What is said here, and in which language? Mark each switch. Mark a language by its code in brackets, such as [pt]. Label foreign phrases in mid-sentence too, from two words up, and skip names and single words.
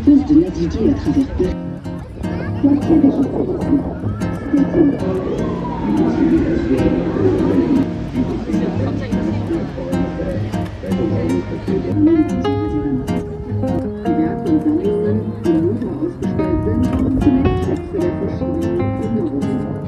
[fr] de naviguer à travers Paris. Quartier des Champs-Élysées. [de] Die Werke und Sammlungen, die im Louvre ausgestellt sind, waren zunächst Schätze der verschiedenen Plünderungen.